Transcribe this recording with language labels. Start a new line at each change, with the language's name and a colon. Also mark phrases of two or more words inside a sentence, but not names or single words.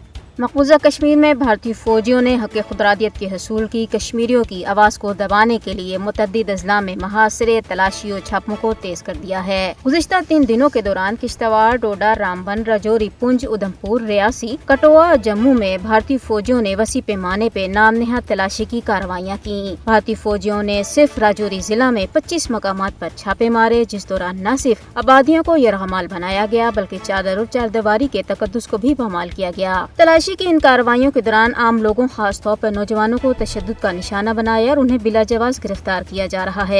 Urdu: مقبوضہ کشمیر میں بھارتی فوجیوں نے حق خودارادیت کے حصول کی کشمیریوں کی آواز کو دبانے کے لیے متعدد اضلاع میں محاصرے، تلاشی و چھاپوں کو تیز کر دیا ہے۔ گزشتہ 3 دنوں کے دوران کشتواڑ، ڈوڈا، رامبن، راجوری، پونچھ، ادھمپور، ریاسی، کٹھوعہ، جموں میں بھارتی فوجیوں نے وسیع پیمانے پہ نام نہاد تلاشی کی کارروائیاں کی۔ بھارتی فوجیوں نے صرف راجوری ضلع میں 25 مقامات پر چھاپے مارے، جس دوران نہ صرف آبادیوں کو یرغمال بنایا گیا بلکہ چادر و چاردیواری کے تقدس کو بھی پامال کیا گیا۔ تلاشی کی ان کارروائیوں کے دوران عام لوگوں، خاص طور پر نوجوانوں کو تشدد کا نشانہ بنایا اور انہیں بلا جواز گرفتار کیا جا رہا ہے۔